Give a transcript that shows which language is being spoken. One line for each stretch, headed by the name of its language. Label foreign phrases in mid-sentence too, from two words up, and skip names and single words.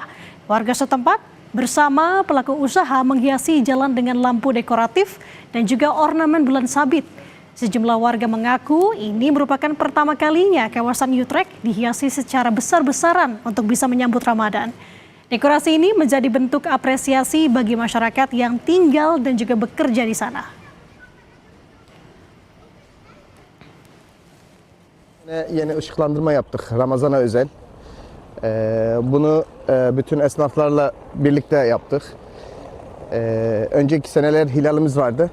Indonesian: Warga setempat bersama pelaku usaha menghiasi jalan dengan lampu dekoratif dan juga ornamen bulan sabit. Sejumlah warga mengaku ini merupakan pertama kalinya kawasan Utrecht dihiasi secara besar-besaran untuk bisa menyambut Ramadan. Dekorasi ini menjadi bentuk apresiasi bagi masyarakat yang tinggal dan juga bekerja di sana.
Turkish: Yeni ışıklandırma yaptık Ramazan'a özel. Bunu bütün esnaflarla birlikte yaptık. Önceki seneler hilalimiz vardı.